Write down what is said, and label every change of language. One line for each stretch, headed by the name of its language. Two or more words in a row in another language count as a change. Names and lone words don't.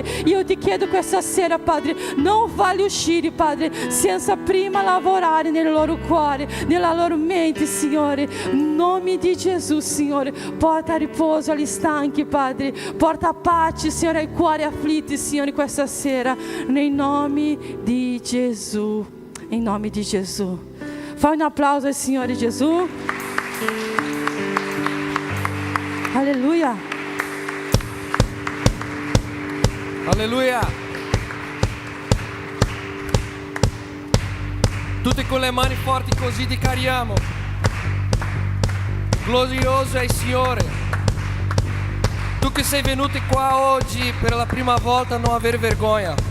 Italian: Io ti chiedo questa sera, Padre, non falli uscire, Padre, senza prima lavorare nel loro cuore, nella loro mente, Signore. In nome di Gesù, Signore, porta riposo agli stanchi, Padre, porta pace, Signore, ai cuori afflitti, Signore, questa sera, nel nome di Gesù,
Portuguese: em nome de Jesus. Faz um aplauso ao Senhor Jesus. Aleluia.
Italian: Alleluia. Tutti con le mani forti così dichiariamo: glorioso è il Signore. Tu che sei venuto qua oggi per la prima volta, non avere vergogna.